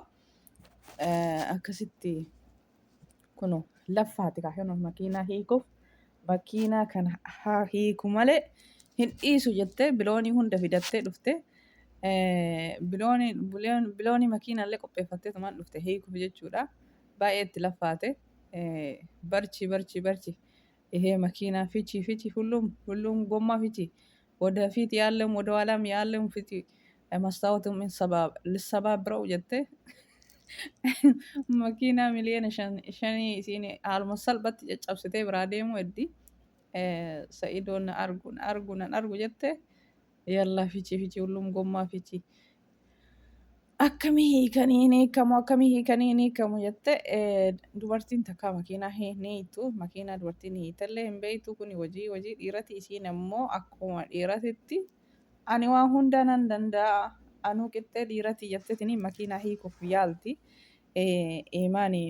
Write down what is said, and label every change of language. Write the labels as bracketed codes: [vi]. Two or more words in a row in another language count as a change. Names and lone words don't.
[om] Akkasitti kunoo laffaati kaayyoon makiinaa hiikuuf makiinaa kana haa hiiku malee hin dhiisu jettee biloonii hunda fidattee dhufte biloonii makiinaallee qopheeffattee tumaan dhufte hiikuuf jechuudha. Baay'ee itti laffaate barchi [am] ይሄ መኪና ፊቺ ሁሉም ጎማ ፊቺ ወደፊት ያለም ወደ ኋላም ያለም ፊቺ መስታወቱም ልሰባብረው ጀቴ [om] መኪና miliyoona shanii isiin haaluma salphatti caccabsitee biraa deemu heddi sa'idoon argu jette [am] ያለ ፊቺ ሁሉም ጎማ ፊቺ [om] akkamii hiikanii hiikamu jette dubartiin takka makiinaa hiitu makiinaa dubartiin hiitellee hin beektu kun hojii dhiirati isiin immoo akkuma dhiiratitti ani waan hunda nan danda'a anuu qixxee dhiirati jettetini makiinaa hiikuuf yaalti.